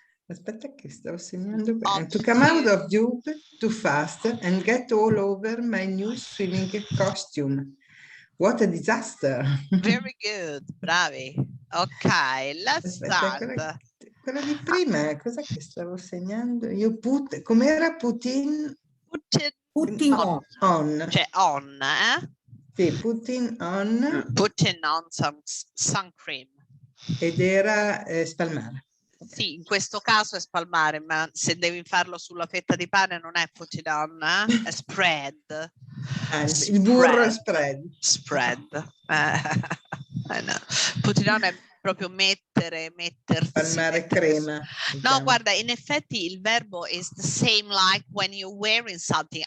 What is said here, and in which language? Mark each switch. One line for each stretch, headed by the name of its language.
Italian: Aspetta che stavo segnando bene.
English: To come out of tube too fast and get all over my new swimming costume. What a disaster. Very good, bravi. Ok, let's start.
Italian: Quella di prima, cosa che stavo segnando? Io com'era Putin?
English: Putting on.
Italian: Cioè on,
English: Sì, putting on. Putting on some sun cream.
Italian: Ed era spalmare. Sì, in questo caso è spalmare, ma se devi farlo sulla fetta di pane non è putting on, è spread. Il burro è spread.
English: Spread. No. Putting on
Italian: è proprio mettersi. Spalmare crema. No, guarda, in effetti il verbo
English: is the same like when you're wearing something.